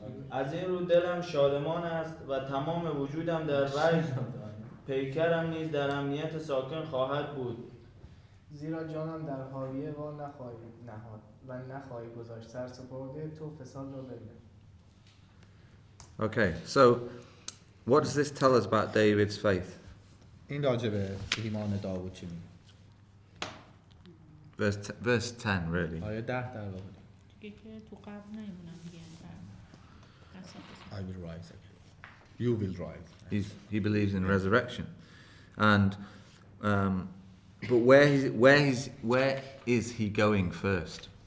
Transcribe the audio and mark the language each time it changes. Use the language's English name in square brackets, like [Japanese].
[Persian] از این رو دلم شادمان است و تمام وجودم در وجد پیکرم نیز در امنیت ساکن خواهد بود. زیرا جانم در حاویه وا نخواهی نهاد و نخواهی گذاشت سرسپرده تو فساد را ببین. [English] Okay, so what does this tell us about David's faith? [Persian] این راجع به ایمان داوود چی میگه؟ [English] Verse 10, really. [Persian] آیه 10 در واقع. دیگه که تو قبل نمیمونم دیگه. [English] I will rise again. You will rise. He believes in resurrection, and but where is he going first?